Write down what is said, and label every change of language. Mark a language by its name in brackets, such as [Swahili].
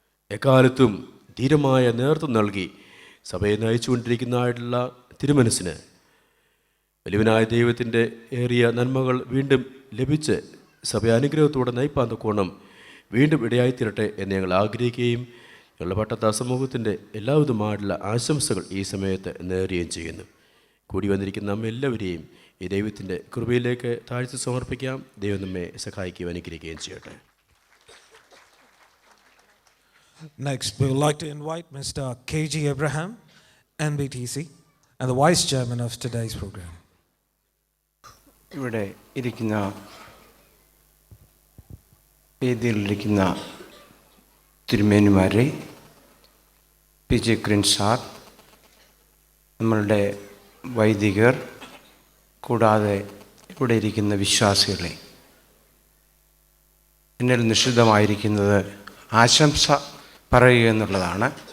[Malayalam] എക്കാലത്തും ധീരമായ നേതൃത്വം നൽകി സഭയെ നയിച്ചുകൊണ്ടിരിക്കുന്നതായിട്ടുള്ള തിരുമനസിന് വലിയവനായ ദൈവത്തിൻ്റെ ഏറിയ നന്മകൾ വീണ്ടും ലഭിച്ച് സഭ അനുഗ്രഹത്തോടെ നയിപ്പാന്തക്കോണം വീണ്ടും ഇടയായിത്തീരട്ടെ എന്ന് ഞങ്ങൾ ആഗ്രഹിക്കുകയും ഞങ്ങളുടെ പട്ടത്ത സമൂഹത്തിൻ്റെ എല്ലാവിധമായിട്ടുള്ള ആശംസകൾ ഈ സമയത്ത് നേരുകയും ചെയ്യുന്നു. കൂടി വന്നിരിക്കുന്ന നമ്മെല്ലാവരെയും ഈ ദൈവത്തിൻ്റെ കൃപയിലേക്ക് താഴ്ത്തി സമർപ്പിക്കാം. ദൈവം നമ്മെ സഹായിക്കുകയും അനുഗ്രഹിക്കുകയും ചെയ്യട്ടെ. [English] Next, we would like to invite Mr. K.G. Abraham, NBTC, and the Vice Chairman of today's program. [Malayalam] ഇവിടെ ഇരിക്കുന്ന വേദിയിലിരിക്കുന്ന തിരുമേനിമാരെ, പി ജെ ക്രിൻ സാർ, നമ്മളുടെ വൈദികർ, കൂടാതെ ഇവിടെ ഇരിക്കുന്ന വിശ്വാസികളെ, എന്നിൽ നിഷിദ്ധമായിരിക്കുന്നത് ആശംസ പറയുക എന്നുള്ളതാണ്.